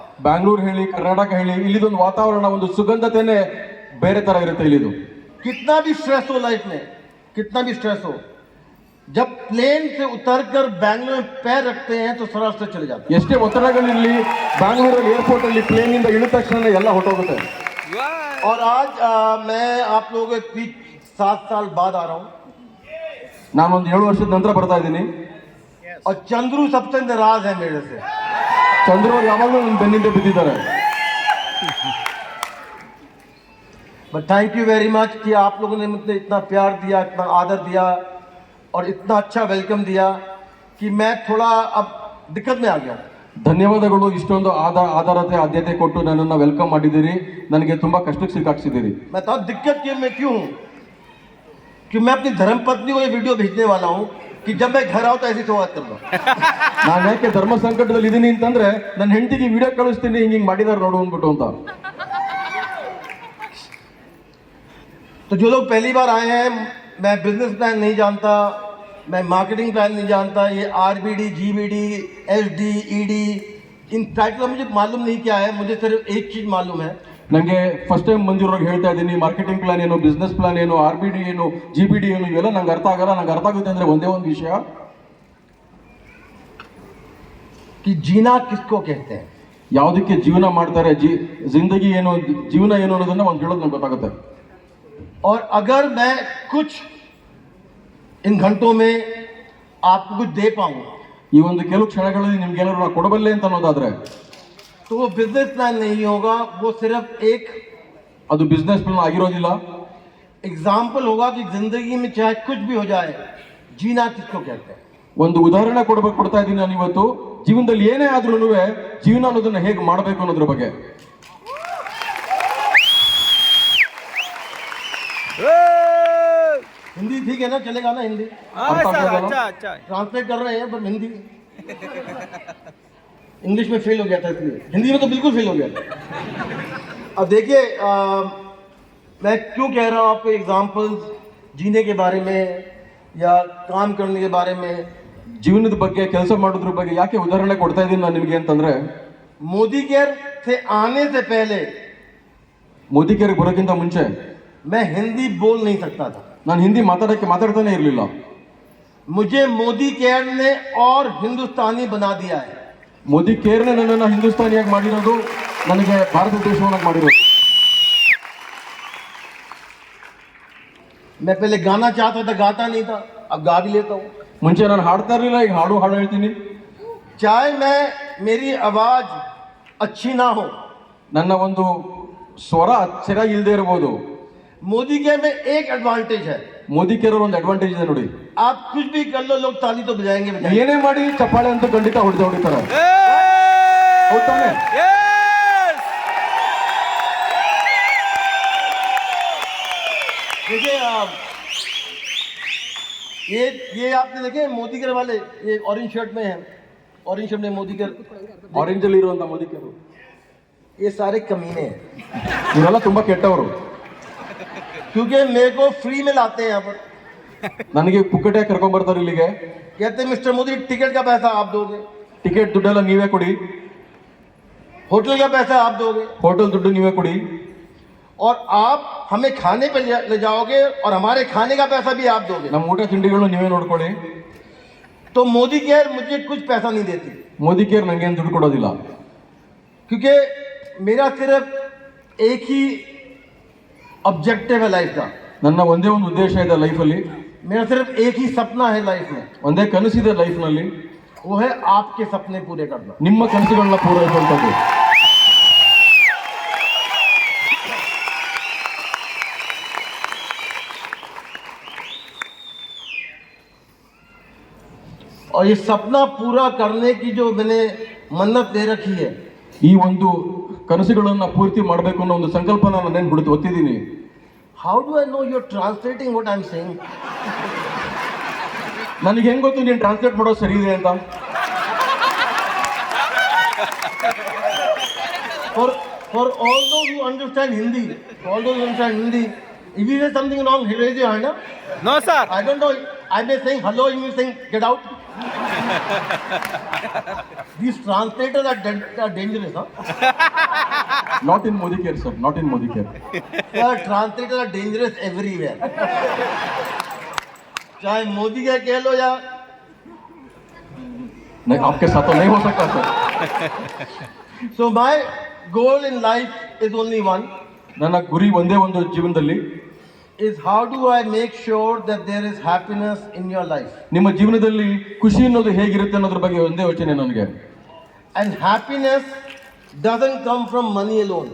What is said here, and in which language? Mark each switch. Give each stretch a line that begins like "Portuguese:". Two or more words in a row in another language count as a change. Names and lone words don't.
Kannada: ಬ್ಯಾಂಗ್ಳೂರ್ ಹೇಳಿ, ಕರ್ನಾಟಕ ಹೇಳಿ, ಇಲ್ಲಿದೊಂದು ವಾತಾವರಣ, ಒಂದು ಸುಗಂಧತೆನೇ ಬೇರೆ ತರ ಇರುತ್ತೆ ಇಲ್ಲಿದು.
Hindi: कितना भी स्ट्रेस हो लाइफ में, कितना भी स्ट्रेस हो, जब प्लेन से उतरकर बैंगलोर में पैर रखते हैं तो सारा स्ट्रेस चले जाता है.
Kannada: ಎಷ್ಟೇ ಒತ್ತಡಗಳಿರಲಿ, ಬ್ಯಾಂಗ್ಳೂರಲ್ಲಿ ಏರ್ಪೋರ್ಟ್ ಅಲ್ಲಿ ಪ್ಲೇನ್ ಇಂದ ಇಳಿದ ತಕ್ಷಣ ಎಲ್ಲ ಹೊಟ್ಟೋಗುತ್ತೆ.
Hindi: और आज मैं आप लोगों के बीच 7 साल बाद आ रहा हूँ.
Kannada: ನಾನೊಂದು 7 ವರ್ಷದ ನಂತರ ಬರ್ತಾ ಇದ್ದೀನಿ.
Hindi: और चंद्रू सबसे नाराज है मेरे से.
Kannada: ಚಂದ್ರು ಅವರು ಯಾವಾಗಲೂ ನನ್ನ ಬೆನ್ನಿಂದ ಬಿದ್ದಿದ್ದಾರೆ.
English: But thank you very much
Hindi: कि आप लोगों ने मुझे इतना प्यार दिया, इतना आदर दिया और इतना अच्छा वेलकम दिया कि मैं थोड़ा अब दिक्कत में आ गया हूँ.
Kannada: ಧನ್ಯವಾದಗಳು. ಇಷ್ಟೊಂದು ಆಧಾರತೆ ಆದ್ಯತೆ ಕೊಟ್ಟು ನನ್ನನ್ನು ವೆಲ್ಕಮ್ ಮಾಡಿದ್ದೀರಿ. ನನಗೆ ತುಂಬಾ ಕಷ್ಟಕ್ಕೆ ಸಿಕ್ಕಾಕ್ಸಿದ್ದೀರಿ.
Hindi: मैं तो दिक्कत क्यों हूँ कि मैं अपनी धर्मपत्नी को ये वीडियो भेजने वाला हूँ कि जब मैं घर आऊँ तो ऐसी संवाद कर लो.
Kannada: ನಾನು ಯಾಕೆ ಧರ್ಮ ಸಂಕಟದಲ್ಲಿ ಇದ್ದೀನಿ ಅಂತಂದ್ರೆ ನನ್ನ ಹೆಂಡತಿಗೆ ವಿಡಿಯೋ ಕಳಿಸ್ತೀನಿ, ಹಿಂಗೆ ಮಾಡಿದಾರೆ ನೋಡು ಅಂದ್ಬಿಟ್ಟು ಅಂತ.
Hindi: तो जो लोग पहली बार आए हैं, मैं
English: business plan
Hindi: नहीं जानता, मैं
English: marketing plan
Hindi: नहीं जानता, ये RBD, GBD, SD, ED इन टाइटल मुझे मालूम नहीं क्या है. मुझे सिर्फ एक चीज़ मालूम है.
Kannada: ನನಗೆ
English: first time
Kannada: ಬಂದಿರೋರಿಗೆ ಹೇಳ್ತಾ ಇದ್ದೀನಿ,
English: marketing plan
Kannada: ಏನು,
English: business plan
Kannada: ಏನು, RBD ಏನು, GBD ಏನು, ಇವೆಲ್ಲ ನಂಗೆ ಅರ್ಥ ಆಗಲ್ಲ. ನಂಗೆ ಅರ್ಥ ಆಗುತ್ತೆ ಅಂದ್ರೆ ಒಂದೇ ಒಂದು ವಿಷಯ,
Hindi: कि जीना किसको कहते हैं.
Kannada: ಯಾವುದಕ್ಕೆ ಜೀವನ ಮಾಡ್ತಾರೆ, ಜಿಂದಗಿ ಏನು, ಜೀವನ ಏನು ಅನ್ನೋದನ್ನ ಒಂದು ಹೇಳೋದು ನಂಗೆ ಗೊತ್ತಾಗುತ್ತೆ.
Hindi: और अगर मैं कुछ इन घंटों में आपको कुछ दे पाऊँ,
Kannada: ಈ ಒಂದು ಕೆಲವು ಕ್ಷಣಗಳಲ್ಲಿ ನಿಮ್ಗೆ ಏನಾದ್ರು ನಾನು ಕೊಡಬಲ್ಲೆ ಅಂತ ಅನ್ನೋದಾದ್ರೆ
Hindi: तो वो
English: business plan
Hindi: नहीं होगा, वो सिर्फ एक
Kannada: ಅದು
English: business plan
Kannada: ಆಗಿರೋದಿಲ್ಲ.
Hindi: एग्जाम्पल होगा कि जिंदगी में चाहे कुछ भी हो जाए, जीना किसको कहते हैं.
Kannada: ಒಂದು ಉದಾಹರಣೆ ಕೊಡ್ತಾ ಇದ್ದೀನಿ ನಾನು ಇವತ್ತು. ಜೀವನದಲ್ಲಿ ಏನೇ ಆದ್ರೂ ಜೀವನ ಅನ್ನೋದನ್ನ ಹೇಗೆ ಮಾಡಬೇಕು ಅನ್ನೋದ್ರ ಬಗ್ಗೆ.
Hindi: हिंदी ठीक है ना, चलेगा ना हिंदी? अच्छा ट्रांसलेट कर रहे हैं पर हिंदी इंग्लिश में फेल हो गया था, इसलिए हिंदी में तो बिल्कुल फेल हो गया था. अब देखिए मैं क्यों कह रहा हूँ आपको एग्जाम्पल्स जीने के बारे में या काम करने के बारे में.
Kannada: ಜೀವನದ ಬಗ್ಗೆ, ಕೆಲಸ ಮಾಡೋದ್ರ ಬಗ್ಗೆ ಯಾಕೆ ಉದಾಹರಣೆ ಕೊಡ್ತಾ ಇದ್ದೀನಿ ನಾನು ನಿಮಗೆ ಅಂತಂದ್ರೆ,
Hindi: मोदी केयर से आने से पहले
Kannada: ಮೋದಿ ಕೇರಿಗೆ ಬರೋಕ್ಕಿಂತ ಮುಂಚೆ
Hindi: मैं हिंदी बोल नहीं सकता था.
Kannada: ನಾನು ಹಿಂದಿ ಮಾತಾಡ್ತಾನೆ ಇರಲಿಲ್ಲ.
Hindi: मुझे मोदी केयर ने और हिंदुस्तानी बना दिया है.
Kannada: ಮೋದಿ ಕೇರ್ನೇ ನನ್ನನ್ನು ಹಿಂದೂಸ್ತಾನಿಯಾಗಿ ಮಾಡಿರೋದು, ನನಗೆ ಭಾರತ ದೇಶವನ್ನಾಗಿ ಮಾಡಿರೋದು.
Hindi: मैं पहले गाना चाहता था, गाता नहीं था, अब गा भी लेता हूँ.
Kannada: ಮುಂಚೆ ನಾನು ಹಾಡ್ತಾ ಇರಲಿಲ್ಲ, ಈಗ ಹಾಡು ಹೇಳ್ತೀನಿ.
Hindi: चाहे मैं मेरी आवाज अच्छी ना हो,
Kannada: ನನ್ನ ಒಂದು ಸ್ವರ ಸರಿಯಾಗಿ ಇಲ್ಲದೆ ಇರಬಹುದು.
Hindi: मोदी केयर में एक एडवांटेज है,
Kannada: ಮೋದಿ ಕೇರ್ ಒಂದು ಅಡ್ವಾಂಟೇಜ್ ಇದೆ ನೋಡಿ.
Hindi: आप कुछ भी कर लो लोग ताली तो बजाएंगे बजाएंगे.
Kannada: ಏನೇ ಮಾಡಿ ಚಪ್ಪಾಳೆ ಅಂತೂ ಖಂಡಿತ ಹೊಡಿತಾರೆ. ಹೌದ್ ತಾನೇ?
Hindi: देखिए ये आपने देखे मोदी केयर वाले, ये
English: orange shirt
Hindi: में है,
English: orange shirt
Hindi: में मोदी केयर,
Kannada: ಆರೆಂಜ್ ಅಲ್ಲಿ ಇರುವಂತ ಮೋದಿ ಕೇರ್
Hindi: ये सारे कमीने हैं,
Kannada: ಇವರೆಲ್ಲ ತುಂಬಾ ಕೆಟ್ಟವರು.
Hindi: क्योंकि मेरे को फ्री में लाते हैं यहाँ पर.
Kannada: ನನಗೆ ಪುಕ್ಕಟೆ ಕರ್ಕೊಂಡ್ ಬರ್ತಾರೆ ಇಲ್ಲಿಗೆ.
Hindi: कहते हैं मिस्टर मोदी टिकट का पैसा आप दोगे,
Kannada: ಟಿಕೆಟ್ ದುಡ್ಡೆಲ್ಲ ನೀವೇ ಕೊಡಿ,
Hindi: होटल का पैसा आप दोगे,
Kannada: ಹೋಟೆಲ್ ದುಡ್ಡು ನೀವೇ ಕೊಡಿ,
Hindi: और आप हमें खाने पे ले जाओगे और हमारे खाने का पैसा भी आप दोगे.
Kannada: ನಮ್ಮ ಊಟ ತಿಂಡಿಗಳನ್ನ ನೀವೇ ನೋಡ್ಕೊಳ್ಳಿ.
Hindi: तो मोदी केयर मुझे कुछ पैसा नहीं देती,
Kannada: ಮೋದಿ ಕೇರ್ ನಂಗೇನು ದುಡ್ಡು ಕೊಡೋದಿಲ್ಲ.
Hindi: क्योंकि मेरा सिर्फ एक ही ऑब्जेक्टिव है लाइफ का,
Kannada: ನನ್ನ ಒಂದೇ ಒಂದು ಉದ್ದೇಶ ಇದೆ ಲೈಫಲ್ಲಿ,
Hindi: मेरा सिर्फ एक ही सपना है लाइफ में,
Kannada: ಒಂದೇ ಕನಸಿದೆ ಲೈಫ್ನಲ್ಲಿ,
Hindi: वो है आपके सपने पूरे करना.
Kannada: ನಿಮ್ಮ ಕನಸುಗಳನ್ನ ಪೂರೈಸುವಂಥದ್ದು.
Hindi: और ये सपना पूरा करने की जो मैंने मन्नत दे रखी है,
Kannada: ಈ ಒಂದು ಕನಸುಗಳನ್ನ ಪೂರ್ತಿ ಮಾಡಬೇಕು ಅನ್ನೋ ಒಂದು ಸಂಕಲ್ಪನ ನಾನೇನು ಬಿಡುತ್ತೆ ಒತ್ತಿದ್ದೀನಿ.
English: how do I know you're translating what I'm saying?
Kannada: ನನಗೆ ಹೆಂಗ್ ಗೊತ್ತು ನೀನು ಟ್ರಾನ್ಸ್ಲೇಟ್ ಮಾಡೋದು ಸರಿ ಇದೆ ಅಂತ?
English: For all those who understand Hindi, if you say something wrong, raise your hand. No, sir. I don't know. I may saying hello, you may saying get out. These translators are dangerous, huh? Not in Modi Care sir, not in Modi Care. Translators are dangerous everywhere.
Hindi: चाहे मोदी का कह लो या नहीं, आपके साथ तो नहीं हो सकता सर.
English: so my goal in life is only one,
Kannada: ನನ್ನ ಗುರಿ ಒಂದೇ ಒಂದು ಜೀವನದಲ್ಲಿ,
English: is how do I make sure that there is happiness in your life.
Kannada: ನಿಮ್ಮ ಜೀವನದಲ್ಲಿ ಖುಷಿ ಅನ್ನೋದು ಹೇಗಿರುತ್ತೆ ಅನ್ನೋದ್ರ ಬಗ್ಗೆ ಒಂದೇ ಯೋಚನೆ ನನಗೆ.
English: And happiness doesn't come from money alone.